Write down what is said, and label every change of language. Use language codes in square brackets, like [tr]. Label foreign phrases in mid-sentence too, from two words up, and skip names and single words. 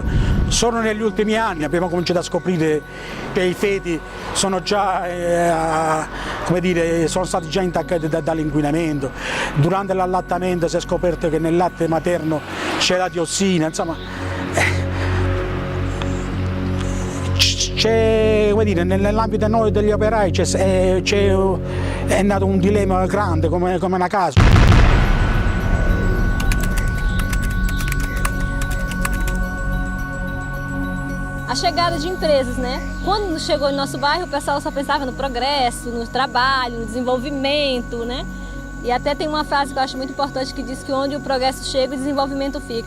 [it] Solo negli ultimi anni abbiamo cominciato a scoprire che i feti sono già, sono stati già intaccati dall'inquinamento. Durante l'allattamento si è scoperto che nel latte materno c'è la diossina, insomma. Nell'ambito noi degli operai è nato un dilemma grande come una casa. [pt] A chegada de empresas, né? Quando chegou no nosso bairro, o pessoal só pensava no progresso, no trabalho, no desenvolvimento, né? E até tem uma frase que eu acho muito importante que diz que onde o progresso chega, o desenvolvimento fica.